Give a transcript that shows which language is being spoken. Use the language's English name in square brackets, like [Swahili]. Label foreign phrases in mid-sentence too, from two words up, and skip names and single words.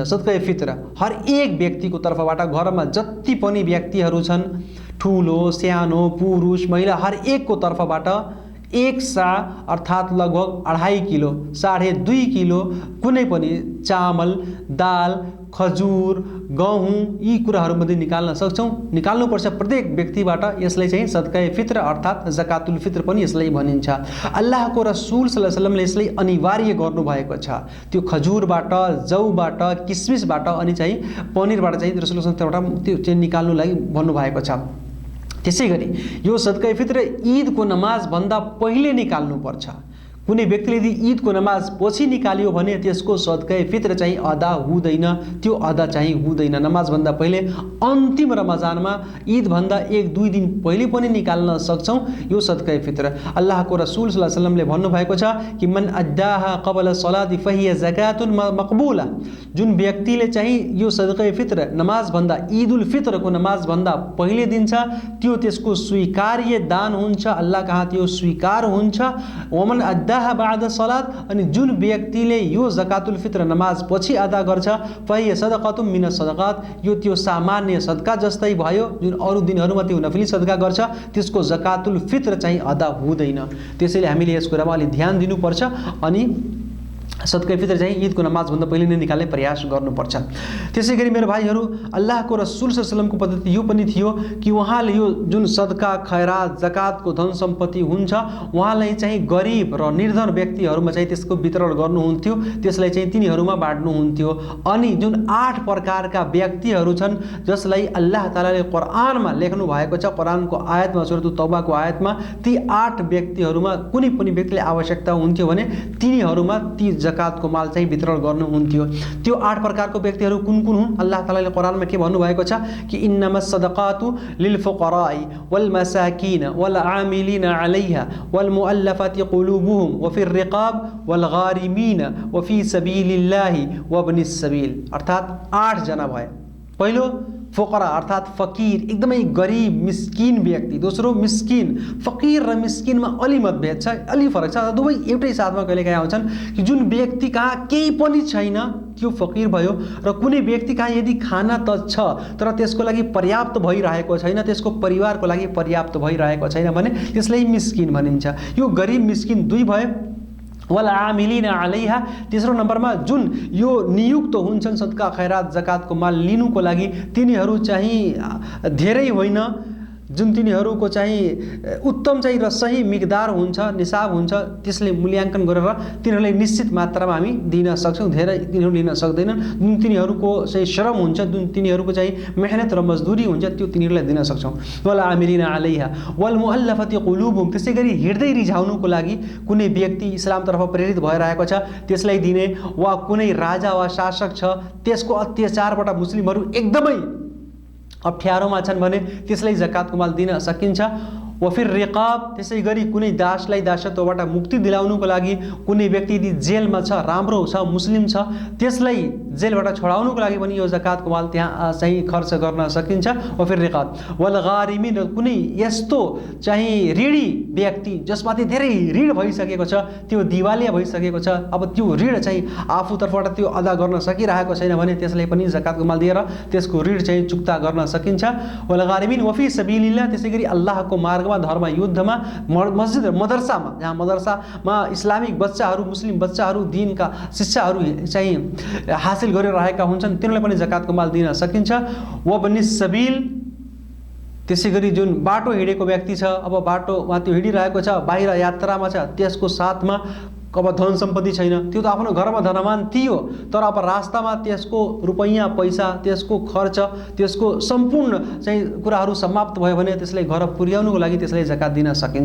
[Nepali] सदका फित्र हर एक व्यक्तिको तर्फबाट घरमा जति पनि व्यक्तिहरू छन्, ठुलो सानो पुरुष महिला, हर एकको तर्फबाट 1 सा अर्थात् लगभग 2.5 किलो 2.5 किलो कुनै पनि चामल, दाल, खजुर, गहुँ यी कुराहरूमध्ये निकाल्न सक्छौँ। निकाल्नुपर्छ प्रत्येक व्यक्तिबाट। यसलाई चाहिँ सदका फित्र अर्थात् जकातुल फित्र पनि यसलाई भनिन्छ। अल्लाहको रसुल [Arabic] صلى الله عليه وسلم [Nepali] यसलाई अनिवार्य गर्नुभएको छ। त्यो खजुरबाट, जौबाट, किसमिसबाट अनि चाहिँ पनिरबाट चाहिँ रसुल सल्लल्लाहु त्यो चाहिँ निकाल्नुलाई भन्नुभएको छ। त्यसै गरी यो सदका फित्र ईदको नमाजभन्दा पहिले निकाल्नुपर्छ। कुनै व्यक्तिले यदि ईदको नमाज पछि निकाल्यो भने त्यसको सदका फित्र चाहिँ अदा हुँदैन, त्यो अदा चाहिँ हुँदैन। नमाजभन्दा पहिले अन्तिम रमजानमा ईदभन्दा 1-2 दिन पहिले पनि निकाल्न सक्छौँ यो सदका फित्र। अल्लाहको रसुल [Arabic] صلى الله عليه وسلم [Nepali] भन्नुभएको छ कि [Arabic] من أداها قبل الصلاة فهي زكاة مقبولة. [Nepali] जुन व्यक्तिले चाहिँ यो सदका फित्र नमाजभन्दा, ईदुल फित्रको नमाजभन्दा पहिले दिन्छ त्यो त्यसको स्वीकार्य दान हुन्छ, अल्लाह कहाँ त्यो स्वीकार हुन्छ। [Arabic] ومن أدى بعد الصلاة, [Nepali] अनि जुन व्यक्तिले यो जकातुल फित्र नमाज पछि अदा गर्छ [Arabic] فهي صدقة من الصدقات, [Nepali] यो त्यो सामान्य सदका जस्तै भयो। जुन अरू दिनहरूमा त्यो नफली सदका गर्छ त्यसको जकातुल फित्र चाहिँ अदा हुँदैन। त्यसैले हामीले यस कुरामा अलि ध्यान दिनुपर्छ अनि सदका फित्र चाहिँ ईदको नमाजभन्दा पहिले नै निकाल्ने प्रयास गर्नुपर्छ। त्यसै गरी मेरो भाइहरू, अल्लाहको रसुल [Arabic] صلى الله عليه وسلم [Nepali] पद्धति यो पनि थियो कि उहाँले यो जुन सदका, खैरात, जकातको धन सम्पत्ति हुन्छ उहाँलाई चाहिँ गरिब र निर्धन व्यक्तिहरूमा चाहिँ त्यसको वितरण गर्नुहुन्थ्यो, त्यसलाई चाहिँ तिनीहरूमा बाँड्नुहुन्थ्यो। अनि जुन 8 प्रकारका व्यक्तिहरू छन् जसलाई अल्लाह तालाले कुरानमा लेख्नु भएको छ, कुरानको आयतमा, सूरह तौबाको आयतमा, ती 8 व्यक्तिहरूमा कुनै पनि व्यक्तिले आवश्यकता हुन्थ्यो भने तिनीहरूमा ती जकातको माल चाहिँ वितरण गर्नुहुन्थ्यो। त्यो 8 प्रकारको व्यक्तिहरू कुन कुन हुन्? अल्लाह तालाले कुरानमा के भन्नुभएको छ कि [Arabic] إنما الصدقات للفقراء والمساكين والعاملين عليها والمؤلفة قلوبهم وفي الرقاب والغارمين وفي سبيل الله وابن السبيل. [Nepali] अर्थात् 8 जना भए। पहिलो फुकरा अर्थात् फकीर, एकदमै गरिब मिस्किन व्यक्ति। दोस्रो मिस्किन, फकीर र मिस्किनमा अलि मतभेद छ, अलि फरक छ, दुवै एउटै साथमा कहिलेकाहीँ आउँछन् कि जुन व्यक्ति कहाँ केही पनि छैन त्यो फकीर भयो, र कुनै व्यक्ति कहाँ यदि खाना त छ तर त्यसको लागि पर्याप्त भइरहेको छैन, त्यसको परिवारको लागि पर्याप्त भइरहेको छैन भने त्यसलाई मिस्किन भनिन्छ। यो गरिब मिस्किन 2 भए। [Arabic] والعاملين عليها, [Nepali] तेस्रो नम्बरमा जुन यो नियुक्त हुन्छन् सदका खैरात जकातको माल लिनुको लागि, तिनीहरू चाहिँ धेरै होइन, जुन तिनीहरूको चाहिँ उत्तम चाहिँ र सही मिकदार हुन्छ, निसाब हुन्छ, त्यसले मूल्याङ्कन गरेर तिनीहरूलाई निश्चित मात्रामा हामी दिन सक्छौँ। धेरै तिनीहरू लिन सक्दैनन्। जुन तिनीहरूको चाहिँ श्रम हुन्छ, जुन तिनीहरूको चाहिँ मेहनत र मजदुरी हुन्छ त्यो तिनीहरूलाई दिन सक्छौँ। [Arabic] والعاملين عليها والمؤلفة قلوبهم, [Nepali] त्यसै गरी हृदय रिझाउनुको लागि कुनै व्यक्ति इस्लामतर्फ प्रेरित भइरहेको छ त्यसलाई दिने, वा कुनै राजा वा शासक छ त्यसको अत्याचारबाट मुस्लिमहरू एकदमै अप्ठ्यारोमा छन् भने त्यसलाई जकातको माल दिन सकिन्छ। [Arabic] وفي الرقاب, [Nepali] त्यसै गरी कुनै दासलाई दासत्वबाट मुक्ति दिलाउनुको लागि कुनै व्यक्ति यदि जेलमा छ, राम्रो छ, मुस्लिम छ, त्यसलाई जेलबाट छोडाउनुको लागि पनि यो जकातको माल त्यहाँ चाहिँ खर्च गर्न सकिन्छ। [Arabic] وفي الرقاب والغارمين, [Nepali] कुनै यस्तो चाहिँ ऋणी व्यक्ति जसमाथि धेरै ऋण भइसकेको छ, त्यो दिवालिया भइसकेको छ, अब त्यो ऋण चाहिँ आफूतर्फबाट त्यो अदा गर्न सकिरहेको छैन भने त्यसलाई पनि जकातको माल दिएर त्यसको ऋण चाहिँ चुक्ता गर्न सकिन्छ। [Arabic] والغارمين وفي سبيل الله, [Nepali] त्यसै गरी अल्लाहको मार्ग धर्म युद्धमा, मस्जिद मदरसामा, जहाँ मदरसामा इस्लामिक बच्चाहरू, मुस्लिम बच्चाहरू दिनका शिक्षाहरू चाहिँ हासिल गरिरहेका हुन्छन् तिनीहरूलाई पनि जकातको माल दिन सकिन्छ। [Arabic] وابن السبيل, [Nepali] त्यसै गरी जुन बाटो हिँडेको व्यक्ति छ, अब बाटोमा त्यो हिँडिरहेको छ, बाहिर यात्रामा छ, त्यसको साथमा अब धन सम्पत्ति छैन, त्यो त आफ्नो घरमा धनवान थियो तर अब रास्तामा त्यसको रुपैयाँ पैसा, त्यसको खर्च, त्यसको सम्पूर्ण चाहिँ कुराहरू समाप्त भयो भने त्यसलाई घर पुर्याउनुको लागि त्यसलाई जकात दिन सकिन्छ।